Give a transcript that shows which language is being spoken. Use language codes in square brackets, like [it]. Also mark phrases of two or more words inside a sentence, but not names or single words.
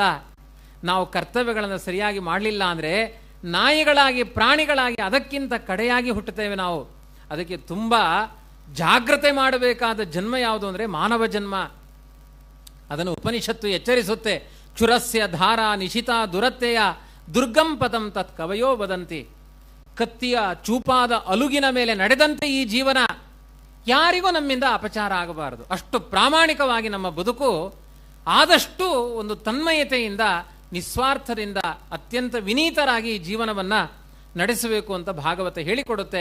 [kn] ನಾವು ಕರ್ತವ್ಯಗಳನ್ನು ಸರಿಯಾಗಿ ಮಾಡಲಿಲ್ಲ ಅಂದರೆ ನಾಯಿಗಳಾಗಿ, ಪ್ರಾಣಿಗಳಾಗಿ, ಅದಕ್ಕಿಂತ ಕಡೆಯಾಗಿ ಹುಟ್ಟುತ್ತೇವೆ ನಾವು. ಅದಕ್ಕೆ ತುಂಬಾ ಜಾಗ್ರತೆ ಮಾಡಬೇಕಾದ ಜನ್ಮ ಯಾವುದು ಅಂದರೆ ಮಾನವ ಜನ್ಮ. ಅದನ್ನು ಉಪನಿಷತ್ತು ಎಚ್ಚರಿಸುತ್ತೆ. [sa] ಚುರಸ್ಯ ಧಾರ ನಿಶಿತ ದುರತ್ತೆಯ ದುರ್ಗಂ ಪದಂ ತತ್ ಕವಯೋ ವದಂತಿ. [kn] ಕತ್ತಿಯ ಚೂಪಾದ ಅಲುಗಿನ ಮೇಲೆ ನಡೆದಂತೆ ಈ ಜೀವನ, ಯಾರಿಗೂ ನಮ್ಮಿಂದ ಅಪಚಾರ ಆಗಬಾರದು. ಅಷ್ಟು ಪ್ರಾಮಾಣಿಕವಾಗಿ ನಮ್ಮ ಬದುಕು ಆದಷ್ಟು ಒಂದು ತನ್ಮಯತೆಯಿಂದ ನಿಸ್ವಾರ್ಥದಿಂದ ಅತ್ಯಂತ ವಿನೀತರಾಗಿ ಈ ಜೀವನವನ್ನು ನಡೆಸಬೇಕು ಅಂತ ಭಾಗವತ ಹೇಳಿಕೊಡುತ್ತೆ.